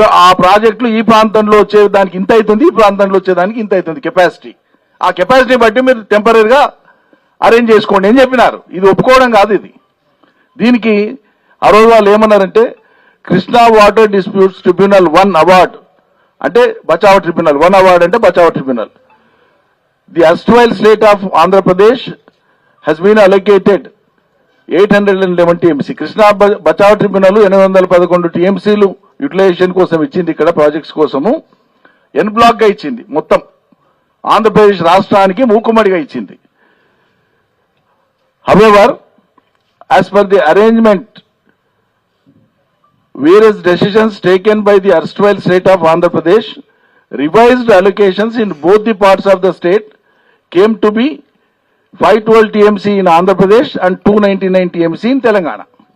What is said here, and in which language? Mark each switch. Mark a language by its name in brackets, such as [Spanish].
[Telugu] ఆ ప్రాజెక్టులు ఈ ప్రాంతంలో వచ్చే దానికి ఇంత అవుతుంది, ఈ ప్రాంతంలో వచ్చేదానికి ఇంత అవుతుంది కెపాసిటీ. ఆ కెపాసిటీ బట్టి మీరు టెంపరీగా అరేంజ్ చేసుకోండి అని చెప్పినారు. ఇది ఒప్పుకోవడం కాదు ఇది. దీనికి ఆ రోజు వాళ్ళు ఏమన్నారంటే, Krishna water disputes tribunal 1 award అంటే బచావో ట్రిబ్యునల్, 1 అవార్డ్ అంటే Bachao tribunal. [English] The erstwhile state of Andhra Pradesh has been allocated 811 TMC. [Telugu] Krishna Bachao tribunal 811 TMCలు utilisation కోసం ఇచ్చింది. ఇక్కడ ప్రాజెక్ట్స్ కోసము ఎన్ బ్లాక్ గా ఇచ్చింది. మొత్తం ఆంధ్రప్రదేశ్ రాష్ట్రానికి మూకుమ్మడిగా ఇచ్చింది. [English] However, as per the arrangement, various decisions taken by the erstwhile state of Andhra Pradesh, revised allocations in both the parts of the state came to be 512 TMC in Andhra Pradesh and 299 TMC in Telangana.